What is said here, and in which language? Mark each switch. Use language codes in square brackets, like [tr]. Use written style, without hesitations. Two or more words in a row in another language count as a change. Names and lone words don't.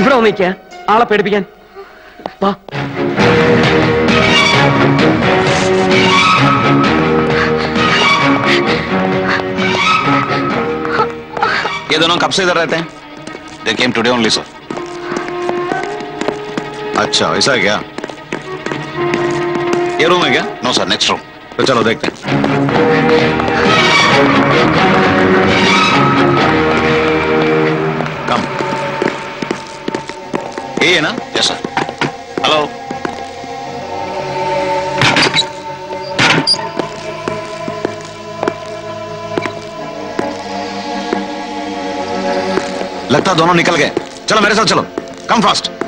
[ml] കാണിക്ക ആളെ പേടിപ്പിക്കാൻ. വാ. [hi] ये दोनों कब से इधर रहते हैं? [en] They came today only, sir. [hi] अच्छा, ऐसा है क्या? ये रूम है क्या? [en] no sir, next room. [hi] तो चलो देखते हैं. कम. ये है ना? [en] yes sir. hello. [hi] लगता दोनों निकल गए. चलो मेरे साथ चलो. [en] come fast.